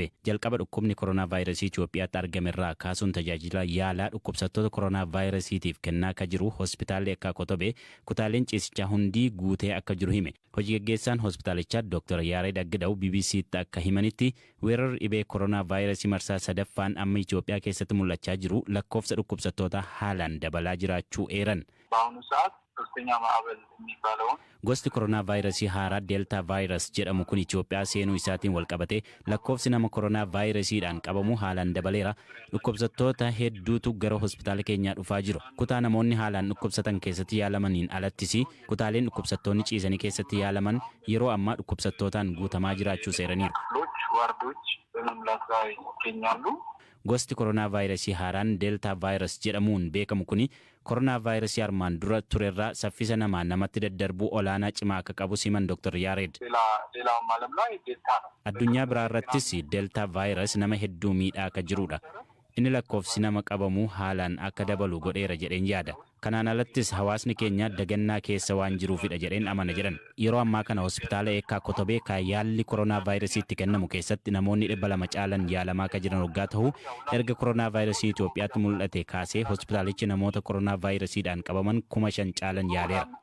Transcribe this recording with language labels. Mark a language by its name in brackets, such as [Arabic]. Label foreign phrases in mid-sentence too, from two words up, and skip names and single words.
[Oromo] Jalqaba dhukkubni koronavaayirasii Itoophiyaatti argamerraa kaasuun tajaajila yaalaa dhukkubsattoota koronavaayirasiitiif kennaa ka jiru hospitaalli Yekkaa Kotobee kutaaleen ciisichaa hundi guutee akka jiru hime. Hojii gaggeessaan hospitaalichaa Dr. Yaared Agdaw BBC'tti akka himanitti weerarri dhibee koronavaayirasii marsaa sadaffaan amma Itoophiyaa keessatti mul'achaa jiru lakkoofsa dhukkubsattoota haalaan dabalaa jiraachuu eeran. [Amharic] በአሁኑ ሰዓት ሶስተኛ ማዕበል የሚባለው [Oromo] gosti koronavaayirasii haaraa Deeltaa vaayirስ jedhamu kun Itoophiyaa seenuu isaatiin walqabate lakkoofsi nama koronavaayirasiidhaan qabamu haalaan dabaleera. Dhukkubsattoota hedduutu gara hospitaala keenyaa dhufaa jiru. Kutaa namoonni haalaan dhukkubsatan keessatti yaalamaniin alattis kutaaleen dhukkubsattoonni ciisanii keessatti yaalaman yeroo ammaa dhukkubsattootaan guutamaa jiraachuu seeraniiru. [Amharic] ዋርዶች በመምላት ላይ ይገኛሉ። [Oromo] gosti koronavaayirasii haaraan Deeltaa vaayirስ jedhamuun beekamu kuni koronavaayirasii armaan dura turerraa saffisa namatti daddarbuu olaanaa cimaa akka qabu siman Dr. Yaared. [Amharic] ሌላውም ዓለም ላይ ዴልታ ነው። [Oromo] Addunyaa biraarrattis Deeltaa vaayirስ nama hedduu miidhaa akka jirudha. Inni lakkoofsi nama qabamu haalaan akka dabalu godheera jedheen yaada. Kanaan alattis hawaasni keenya dagannaa keessa waan jiruufidha jedheen amana jedhan. Yeroo ammaa kana hospitaala Yekkaa Kotobee ka yaalli koronavaayirasiitti kennamu keessatti namoonni 200 caalan yaalamaa akka jiran waggaa ta'u erga koronavaayirasii Itoophiyaatti mul'ate kaasee hospitaalichi namoota koronavaayirasiidhaan qabaman 5,000 caalan yaaleera.